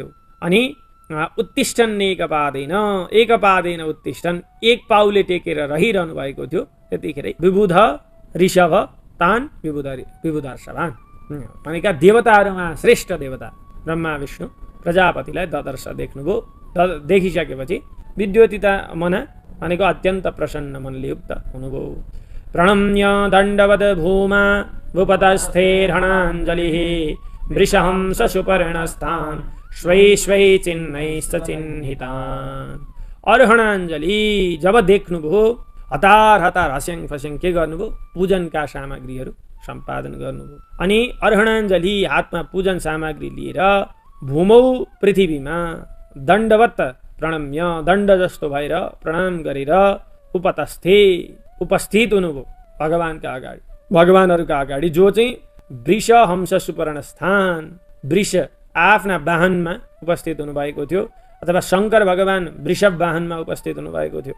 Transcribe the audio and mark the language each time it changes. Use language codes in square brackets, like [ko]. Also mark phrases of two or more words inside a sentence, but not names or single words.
[ne] अनि [sa] उत्तिष्ठन् एकपादेन उत्तिष्ठन्, [ne] एक पाउले टेकेर रहिरहनु भएको थियो। त्यतिखेरै [sa] विबुध ऋषभ तान विबुधर्षभान् [ne] भनेका देवताहरूमा श्रेष्ठ देवता ब्रह्मा विष्णु प्रजापतिलाई ददर्श देख्नुभयो। देखिसकेपछि विद्योतिता मना भनेको अत्यन्त प्रसन्न मनले युक्त हुनुभयो। [sa] प्रणम्य दण्डवद भूमा भूपतस्थेर्हणाञ्जलिः वृषहंस सुपर्णस्थान् स्वै स्वै चिह्नैश्च चिह्नितान्। [ne] अर्हणाञ्जलि जब देख्नुभयो, हतार हतार हस्याङ फस्याङ के गर्नुभयो, पूजनका सामग्रीहरू सम्पादन गर्नुभयो। अनि अर्हणाञ्जलि हातमा पूजन सामग्री लिएर भूमौ पृथ्वीमा दण्डवत प्रणम्य दण्ड जस्तो भएर प्रणाम गरेर उपतस्थे उपस्थित हुनुभयो भगवानका अगाडि, भगवानहरूका अगाडि, जो चाहिँ वृष हंस सुपर्ण स्थान वृष आफ्ना वाहनमा उपस्थित हुनुभएको थियो, अथवा शङ्कर भगवान वृषभ वाहनमा उपस्थित हुनुभएको थियो।